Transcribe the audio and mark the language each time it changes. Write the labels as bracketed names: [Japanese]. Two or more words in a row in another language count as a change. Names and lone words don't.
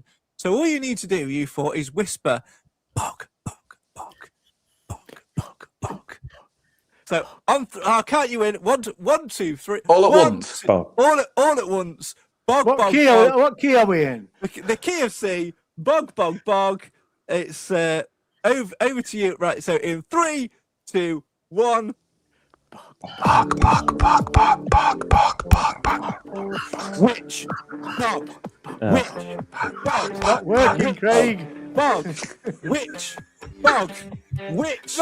[English] So all you need to do, you four, is whisper, bog, bog, bog, bog, bog, bog. So I'll count you in. One, two, three. All at One, once. two- Bog. all at once. Bog, what bog, key? bog. What key are we in? The key of C, bog, bog, bog. It's over to you. Right. So in 3, 2, 1. Bog, bog, bog, bog, bog, bog, bog, bog. Which bog? Which bog? Not working, Craig. Bog. Which bog? Which